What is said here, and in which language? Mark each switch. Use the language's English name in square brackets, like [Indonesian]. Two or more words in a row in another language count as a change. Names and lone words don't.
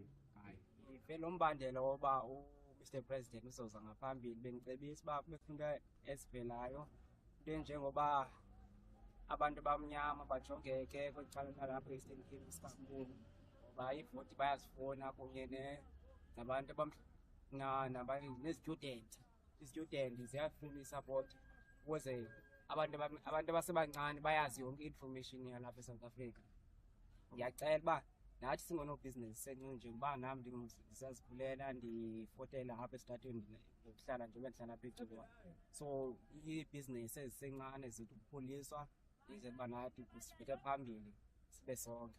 [Xhosa] Hayi ivele umbandela woba uMr President uzoza ngaphambili, bendicebisa uba kube funeka ezivelayo into enjengoba abantu abamnyama bajongeke kweli cala lalapha e-Eastern Cape isikakhulu, ngoba ivoti bayazifuna kunye nabantu ne-student. I-student ziyafuna i-support ukuze abantu abasebancane bayazi yonke i-information yalapha eSouth Africa. Ndiyacela uba nathi singonobhizinesi njengoba nam ndisazivulela ndifotela apha esitratweni ngokuhlala njengoba ndihlala apha eGcuwa. So iibhizinesi ezisencane zethu ukukhuliswa ize uba nathi sibheke phambili sibe sonke.